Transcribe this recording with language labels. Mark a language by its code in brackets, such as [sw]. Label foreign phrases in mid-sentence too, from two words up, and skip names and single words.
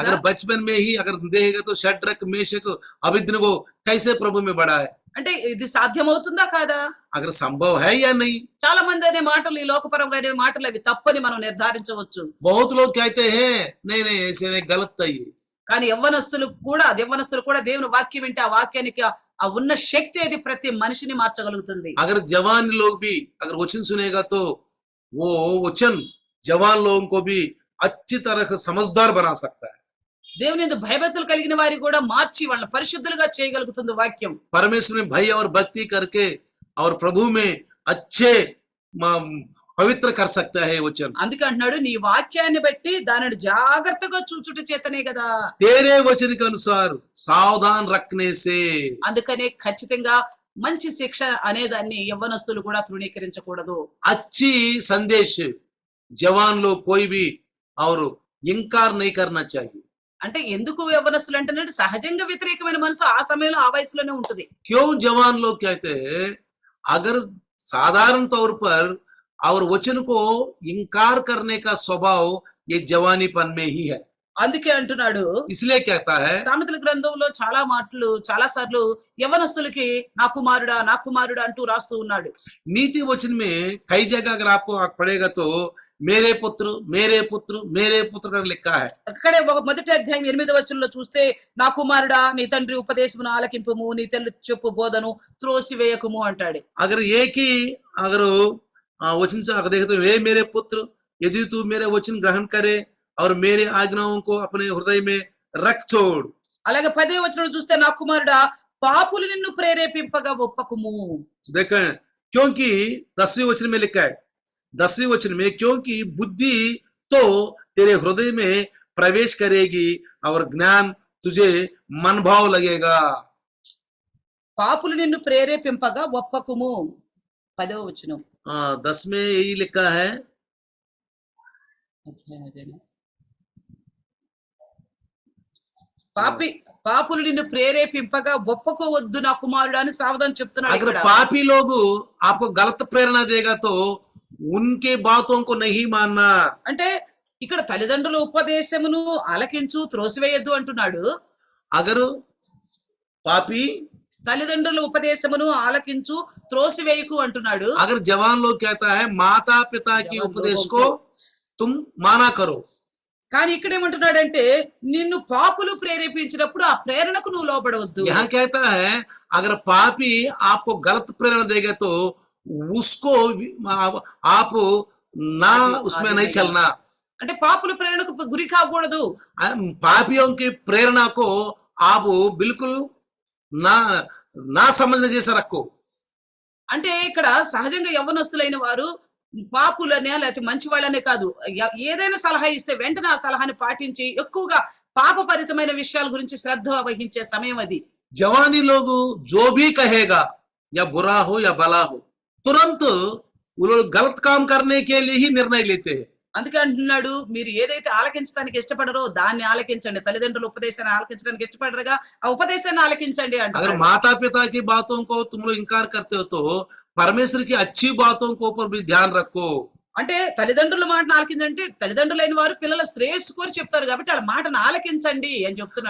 [hi] अगर बचपन में ही अगर देखेगा तो शड्रक मेशक अबेद्नगो कैसे प्रभु में बड़ा है। [te] అంటే ఇది సాధ్యమవుతుందా కాదా? [hi] अगर संभव है या नहीं। [te] చాలా మంది అనే మాటలు, ఈ లోకపరమైన అనే మాటలు అవి తప్పని మనం నిర్ధారించవచ్చు. [hi] बहुत लोग कहते हैं नहीं नहीं ऐसे नहीं, गलत था ये। [te] కానీ యవ్వనస్తులు కూడా దేవుని వాక్యం వింటే ఆ వాక్యానికి ఆ ఉన్న శక్తి అది ప్రతి మనిషిని మార్చగలుగుతుంది. [hi] अगर जवान लोग भी अगर वचन सुनेगा तो वो वचन जवान लोगों को भी अच्छी तरह से समझदार बना सकता है। [te] దేవుని యందు భయభక్తులు కలిగిన వారి కూడా మార్చి వాళ్ళ పరిశుద్ధులుగా చేయగలుగుతుంది వాక్యం. [hi] परमेश्वर में भय और भक्ति करके और प्रभु में अच्छे పవిత్ర कर सकता है वचन। [te] అందుకే అంటున్నాడు, నీ వాక్యాన్ని బట్టి దానిని జాగ్రత్తగా చూచుట చేతనే కదా. [hi] तेरे वचन के अनुसार सावधान रखने से। [te] అందుకనే ఖచ్చితంగా మంచి శిక్ష అనేదాన్ని యవ్వనస్తులు కూడా తృణీకరించకూడదు. [hi] अच्छी संदेश जवान लोग कोई भी और इंकार नहीं करना चाहिए। [te] అంటే ఎందుకు యవ్వనస్తులు అంటున్నాడు, సహజంగా వ్యతిరేకమైన మనసు ఆ సమయంలో ఆ వయసులోనే ఉంటుంది. [hi] क्यों जवान लोग कहते हैं अगर साधारण तौर पर और वचन को इंकार करने का स्वभाव ये जवानीपन में ही है। [te] అందుకే అంటున్నాడు, [hi] इसलिए कहता है [te] సామెతల గ్రంథంలో చాలా మాటలు చాలా సార్లు యవ్వనస్తులకి నా కుమారుడా అంటూ రాస్తూ ఉన్నాడు. [hi] नीति वचन में कई जगह अगर आपको पढ़ेगा तो मेरे पुत्र मेरे पुत्र मेरे पुत्र कर लिखा है। [te] అక్కడే ఒక మొదటి అధ్యాయం 8వ వచనంలో చూస్తే, నా కుమారుడా నీ తండ్రి ఉపదేశమును ఆలకింపుము, నీ తల్లి చెప్పు బోధను త్రోసివేయకుము అంటాడు. [hi] अगर एक ही अगर वचन से अगर देखते वे मेरे पुत्र यदि तू मेरे वचन ग्रहण करे और मेरे आज्ञाओं को अपने हृदय में रख छोड़। [te] అలాగే 10వ వచనంలో చూస్తే, నా కుమారుడా పాపులు నిన్ను ప్రేరేపింపగా ఒప్పకుము. [hi] देखें क्योंकि 10वें वचन में लिखा है, 10वें वचन में क्योंकि बुद्धि तो तेरे हृदय में प्रवेश करेगी और ज्ञान तुझे मन भाव लगेगा। [te] పాపులు నిన్ను ప్రేరేపింపగా ఒప్పకుము 10వ వచనం. [hi] 10 में यही लिखा है। [te] పాపులు నిన్ను ప్రేరేపింపగా ఒప్పుకోవద్దు నా కుమారుడు అని సావధానం చెప్తున్నాడు. [hi] अगर पापी लोग आपको गलत प्रेरणा देगा तो उनके बातों को नहीं मानना। [te] అంటే ఇక్కడ తల్లిదండ్రుల ఉపదేశమును ఆలకించు త్రోసివేయద్దు అంటున్నాడు. [hi] अगर पापी [te] తల్లిదండ్రుల ఉపదేశమును ఆలకించు త్రోసివేయకు అంటున్నాడు. [hi] अगर जवान लोग कहता है माता पिता की उपदेश को तुम माना करो, [te] కానీ ఇక్కడ ఏమంటున్నాడంటే నిన్ను పాపులు ప్రేరేపించినప్పుడు ఆ ప్రేరణకు నువ్వు లోబడవద్దు. [hi] यहाँ कहता है अगर पापी आपको गलत प्रेरणा देगा तो उसको आप ना उसमें नहीं चलना। [te] అంటే పాపుల ప్రేరణకు గురి కాకూడదు. [hi] पापियों की प्रेरणा को आप बिल्कुल ना ना समझने जैसा रखो। [te] అంటే ఇక్కడ సహజంగా యవ్వనస్తులైన వారు పాపులనే లేకపోతే మంచి వాళ్ళనే కాదు, ఏదైనా సలహా ఇస్తే వెంటనే ఆ సలహాని పాటించి ఎక్కువగా పాపపరితమైన విషయాల గురించి శ్రద్ధ వహించే సమయం అది. [hi] जवानी लोग जो भी कहेगा या बुरा हो या भला हो तुरंत वो लोग गलत काम करने के लिए ही निर्णय लेते हैं। [te] అందుకే అంటున్నాడు, మీరు ఏదైతే ఆలకించడానికి ఇష్టపడరో దాన్ని ఆలకించండి. తల్లిదండ్రుల ఉపదేశాన్ని ఆలకించడానికి ఇష్టపడరుగా ఆ ఉపదేశాన్ని ఆలకించండి అంటే. [hi] अगर माता पिता की बातों को तुम लोग इनकार करते हो तो परमेश्वर की अच्छी बातों को ऊपर भी ध्यान रखो। [te] అంటే తల్లిదండ్రుల మాటను ఆలకించంటే తల్లిదండ్రులైన వారు పిల్లల శ్రేయస్సు కోరి చెప్తారు కాబట్టి వాళ్ళ మాటను ఆలకించండి అని చెప్తున్నాడు.